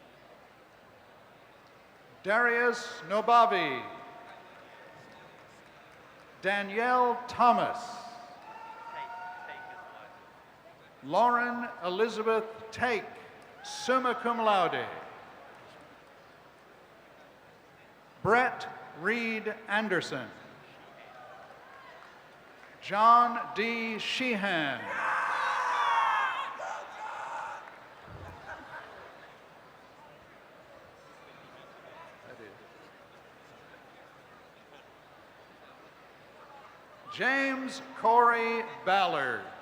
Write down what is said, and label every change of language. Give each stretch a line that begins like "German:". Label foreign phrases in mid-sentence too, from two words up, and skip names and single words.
English: Darius Nobavi. Danielle Thomas. Lauren Elizabeth Take,
Latin: summa cum laude.
English: Brett Reed Anderson. John D. Sheehan. James Corey Ballard.